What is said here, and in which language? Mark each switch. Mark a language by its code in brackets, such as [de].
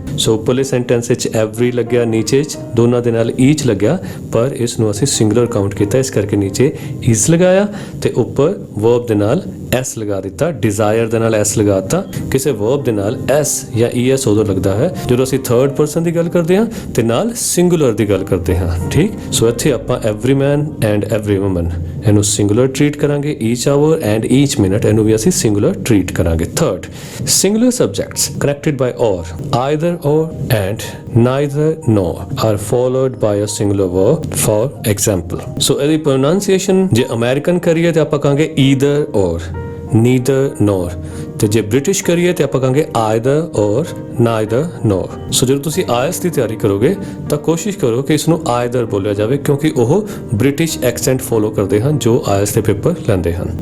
[pa] ਸੋ ਉੱਪਰਲੇ ਸੈਂਟੈਂਸ ਵਿੱਚ ਐਵਰੀ ਲੱਗਿਆ, ਨੀਚੇ ਦੋਨਾਂ ਦੇ ਨਾਲ ਈਚ ਲੱਗਿਆ, ਪਰ ਇਸ ਨੂੰ ਅਸੀਂ ਸਿੰਗੂਲਰ ਕਾਊਂਟ ਕੀਤਾ, ਇਸ ਕਰਕੇ ਨੀਚੇ ਇਜ਼ ਲਗਾਇਆ ਤੇ ਉੱਪਰ ਵਰਬ ਦੇ ਨਾਲ ਐਸ ਲਗਾ ਦਿੱਤਾ, ਡਿਜ਼ਾਇਰ ਦੇ ਨਾਲ ਐਸ ਲਗਾਤਾ। ਕਿਸੇ ਵਰਬ ਦੇ ਨਾਲ ਐਸ ਜਾਂ ਈਐਸ ਉਦੋਂ ਲੱਗਦਾ ਹੈ ਜਦੋਂ ਅਸੀਂ ਥਰਡ ਪਰਸਨ ਦੀ ਗੱਲ ਕਰਦੇ ਹਾਂ ਤੇ ਨਾਲ ਸਿੰਗੂਲਰ ਦੀ ਗੱਲ ਕਰਦੇ ਹਾਂ, ਠੀਕ। ਸੋ ਇੱਥੇ ਆਪਾਂ every man and every woman ਇਹਨੂੰ ਸਿੰਗੂਲਰ ਟਰੀਟ ਕਰਾਂਗੇ, ਈਚ ਆਵਰ ਐਂਡ ਈਚ ਮਿੰਟ ਇਹਨੂੰ ਵੀ ਅਸੀਂ ਸਿੰਗੂਲਰ ਟਰੀਟ ਕਰਾਂਗੇ। [en] Third, singular subjects connected by or, either or and neither nor are followed by a singular verb. For example, [pa] so ਇਹਦੀ pronunciation ਜੇ American ਕਰੀਏ ਤੇ ਆਪਾਂ ਕਹਾਂਗੇ [en] either or, neither nor, [pa] ਤੇ ਜੇ ਬ੍ਰਿਟਿਸ਼ ਕਰੀਏ ਤੇ ਆਪਾਂ ਕਹਾਂਗੇ either or, neither nor। ਸੋ ਜਦੋਂ ਤੁਸੀਂ IELTS ਦੀ ਤਿਆਰੀ ਕਰੋਗੇ ਤਾਂ ਕੋਸ਼ਿਸ਼ ਕਰੋ ਕਿ ਇਸ ਨੂੰ either ਬੋਲਿਆ ਜਾਵੇ, ਕਿਉਂਕਿ ਉਹ ਬ੍ਰਿਟਿਸ਼ ਐਕਸੈਂਟ ਫੋਲੋ ਕਰਦੇ ਹਨ ਜੋ IELTS ਦੇ ਪੇਪਰ ਲੈਂਦੇ ਹਨ।